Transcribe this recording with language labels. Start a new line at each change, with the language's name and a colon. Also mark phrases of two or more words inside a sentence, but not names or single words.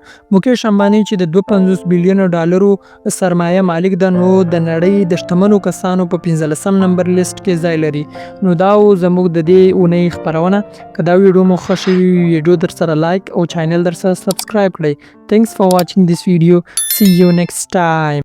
Pashto: مکیش امبانی چې د 250 بلین ډالرو سرمایه مالک ده، نو د نړۍ د شتمنو کسانو په 15م نمبر لیست کې ځای لري. نو دا زموږ د دې اونۍ خبرونه. که دا ویډیو مو خوښ شوي، ویډیو در سره لایک او چینل در سره سبسکرایب کړئ.
English: Thanks for watching this video. See you next time.